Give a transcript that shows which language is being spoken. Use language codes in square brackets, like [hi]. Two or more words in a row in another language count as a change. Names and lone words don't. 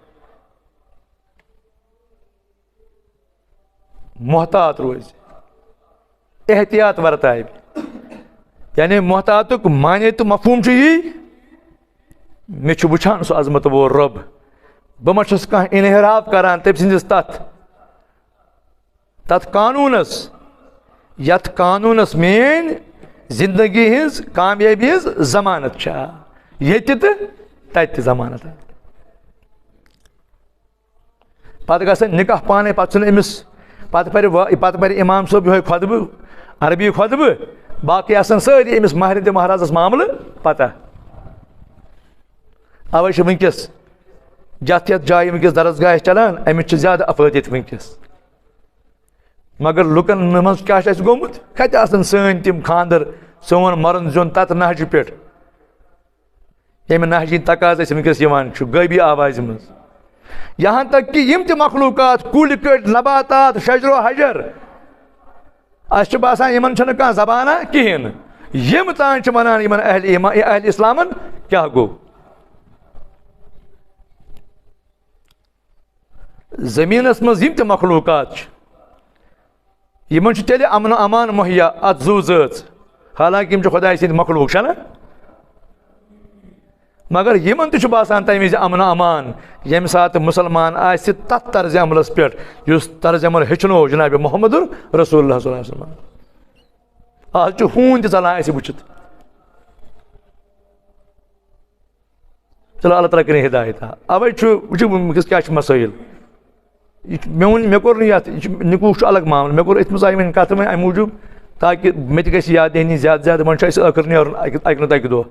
[ks] محتاط روز احتیاط ورتائے یعنی محتاطک معنی تو مفہوم یہ مے چھ وچھان سو عظمت وول رب بہ ما چھس کانٛہہ انحراف کران تم سندس تت قانونس یت قانونس مین زندگی ہز کامیابی ہز ضمانت چھا یتہ تہ تتہ ضمانت پتہ گژھن نکاح پانے پتہ چھُنہٕ أمس پتہ پرِ امام صٲب یہوے خطبہ عربی خطبہ باقی آسان سٲری أمس مہرِنہِ تہٕ مہرازس معاملہٕ پتہ اوے چھُ ونکس یتھ یتھ جایہِ ونکس درسگاہ چلان امس چھِ زیادٕ افٲدیت ونکس مگر لُکن منٛز کیاہ چھُ اَسہِ گوٚمُت کتہِ آسان سٲنۍ تِم خاندر سون مرن زیُن تتھ نہجہِ پٮ۪ٹھ ییٚمہِ نہجہِ ہٕنٛدۍ تقاض اَسہِ ونکس یِوان چھُ غٲبی آوازِ منٛز یہاں تک کہ یم تہ مخلوقات کُلۍ کٔٹۍ نباتات شجر و حجر اس چھُ باسان یمن چھنہٕ کانٛہہ زبانہ کہیٖنۍ یم تان چھِ ونان یمن اہل اسلامن کیاہ گوٚو زمینس منٛز یم تہ مخلوقات چھِ یمن چھُ تیٚلہِ امن و امان مہیا اتھ زو ذٲژ حالانکہ یم چھِ خۄداے سٕنٛدۍ مخلوق چھنا مگر یمن تہ چھُ باسان تمہِ وِزِ امن امان ییٚمہِ ساتہٕ مُسلمان آسہِ تتھ طرزِ عملس پٮ۪ٹھ یُس طرزِ عمل ہیٚچھنو جناب محمد رسول اللہ [ar] صلی اللہ علیہ وسلم. [ks] آز چھُ ہوٗن تہِ ژلان اَسہِ وٕچھِتھ. چلو اللہ تعالیٰ کٔرِنۍ ہدایت. اوے چھُ وٕچھِو وٕنکیٚس کیٛاہ چھُ مسٲیِل. یہ مےٚ کوٚر نہٕ یتھ نِکوٗح چھُ الگ معاملہٕ مےٚ کوٚر أتھۍ منٛز آیہِ وۄنۍ کتھ وۄنۍ اَمہِ موٗجوٗب تاکہِ مےٚ تہِ گژھِ یاد دہنی زیادٕ زیادٕ وۄنۍ چھُ اَسہِ ٲخٕر نیرُن اَکہِ نتہٕ اَکہِ دۄہ.